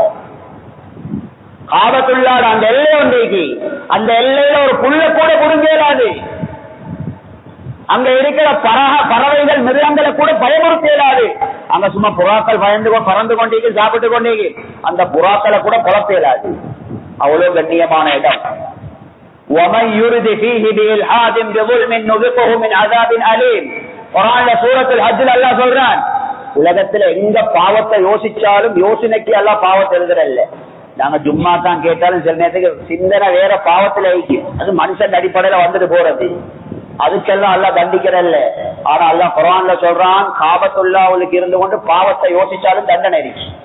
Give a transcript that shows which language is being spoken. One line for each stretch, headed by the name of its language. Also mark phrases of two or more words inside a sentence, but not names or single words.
Tamil: காபத்துல்லாட அந்த எல்லை ஒன்றைக்கு, அந்த எல்லையில ஒரு புல்ல கூட புடுங்கேலாது. அங்க இருக்கிற பறவைகள் மிருகங்களை கூட பயமுறுத்தேலாது. அங்க சும்மா புறாக்கள் பறந்து கொண்டீங்க, சாப்பிட்டு கொண்டீங்க, அந்த புறாக்களை கூட குழப்பேலாது. அவ்வளவு கண்ணியமான இடம்.
Arabic: وَمَنْ يُرِدْ فِيهِ بِإِلْحَادٍ بِظُلْمٍ نُذِقْهُ مِنْ عَذَابٍ أَلِيمٍ.
Tamil: குர்ஆன்ல சூரத்துல் ஹஜ்ல அல்லாஹ் சொல்றான், உலகத்துல எங்க பாவத்தை யோசிச்சாலும் யோசனைக்கு அல்லாஹ் பாவத்தை எழுதுறல்ல. நாங்க ஜும்மா தான் கேட்டாலும் சில நேரத்துக்கு சிந்தனை வேற பாவத்துல ஐக்கியம், அது மனுஷன் அடிப்படையில வந்துட்டு போறது, அதுக்கெல்லாம் அல்லாஹ் தண்டிக்கிறல்ல. ஆனா அல்லாஹ் குர்ஆன்ல சொல்றான், காபத்துல்லாவுக்கு இருந்து கொண்டு பாவத்தை யோசிச்சாலும் தண்டனை இருக்கு.